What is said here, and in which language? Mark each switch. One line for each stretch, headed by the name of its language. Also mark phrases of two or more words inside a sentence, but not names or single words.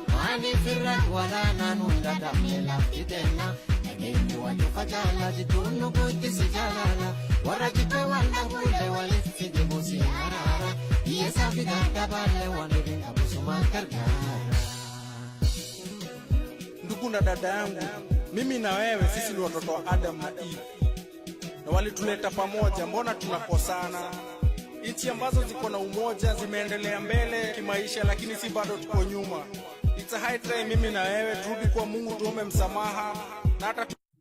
Oromo: Maaliif irratti walaanaa nu dadhabne lafti teenna? Nageenyi waan cufa caalaa jidduun nu guddisi jaalala. Warra jibbe wal dhabuullee walitti fidimu si araara. Hiyyeessaa fi dadhabaallee waan eebe dhabu sumaan gargaara.
Swahili: Ndugu na dada yangu, mimi na wewe, sisi ni watoto wa Adam na Eve. Na walituleta pamoja, mbona tunakosana? Nchi ambazo ziko na umoja zimeendelea mbele kimaisha, lakini si bado tuko nyuma.
English: It's a high time
Swahili: mimi na wewe turudi kwa Mungu tuombe msamaha na hata tu-